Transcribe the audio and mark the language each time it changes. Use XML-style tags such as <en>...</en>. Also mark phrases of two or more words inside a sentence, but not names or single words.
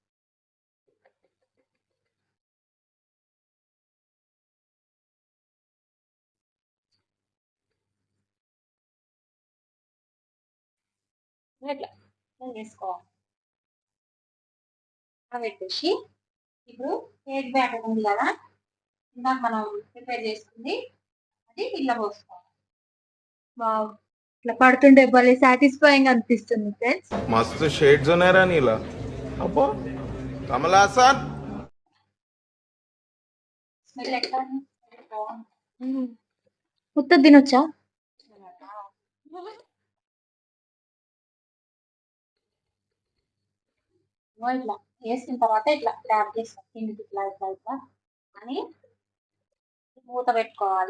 <te>ఇట్లా వేసుకోవాలి. పెట్టేసి ఇప్పుడు కేక్ బ్యాటర్ ఉంది కదా, ఇందాక మనం ప్రిపేర్ చేసుకుంది, అది ఇలా పోసుకోవాలి. వావ్, ఇట్లా పడుతుంటే భలే సాటిస్ఫైయింగ్ అనిపిస్తుంది ఫ్రెండ్స్. मस्त शेड्स नाही रा नीला अप्पा कमल हासन స్మెల్ ఎట్లా ఉంది? బాగుంది. ఉత్త తినొచ్చా? ఇట్లా వేసిన తర్వాత ఇట్లా ట్యాప్ చేస్తాం కిందికి ఇట్లా ఇట్లా ఇట్లా అని మూత పెట్టుకోవాలి.</te>